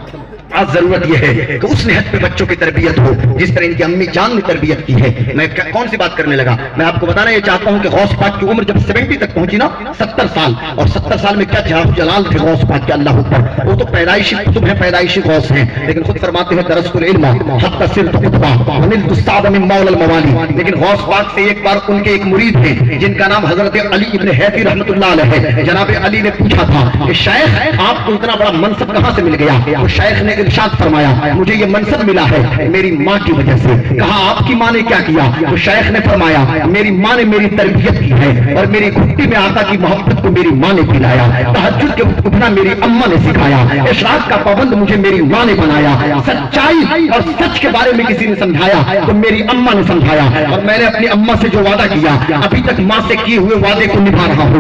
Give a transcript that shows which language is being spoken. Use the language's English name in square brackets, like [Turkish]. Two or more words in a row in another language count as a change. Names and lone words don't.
[Urdu] آج ضرورت یہ ہے کہ اس نہج پہ بچوں کی تربیت ہو جس طرح ان کی امی جان نے تربیت کی ہے۔ میں کون سی بات کرنے لگا، میں آپ کو بتانا یہ چاہتا ہوں کہ غوث پاک کی عمر جب 70 تک پہنچی نا، 70 سال، اور 70 سال میں کیا جلال تھے غوث پاک کے، [Arabic] اللہ اکبر۔ [Urdu] وہ تو پیدائشی کتب ہیں، پیدائشی غوث ہیں، لیکن خود فرماتے ہیں [Arabic] درست العلم حتی صرت قطبہ ونلت السعد من مولا الموالی۔ [Urdu] لیکن غوث پاک سے ایک بار ان کے ایک مرید ہیں جن کا نام حضرت علی ابن حیفی [Arabic] رحمۃ اللہ علیہ [Urdu] ہے، جناب علی نے پوچھا تھا کہ شیخ آپ کو اتنا بڑا منصب کہاں سے مل گیا؟ تو شیخ نے ارشاد فرمایا مجھے یہ منصب ملا ہے میری ماں کی وجہ سے۔ کہا آپ کی ماں نے کیا کیا؟ تو شیخ نے فرمایا میری ماں نے میری تربیت کی ہے اور میری گھٹی میں آقا کی محبت کو میری ماں نے پلایا، تہجد کے وقت اٹھنا میری اماں نے سکھایا، اشراق کا پابند مجھے میری ماں نے بنایا، سچائی اور سچ کے بارے میں کسی نے سمجھایا تو میری اماں نے سمجھایا، اور میں نے اپنی اماں سے جو وعدہ کیا ابھی تک ماں سے کیے ہوئے وعدے کو نبھا رہا ہوں۔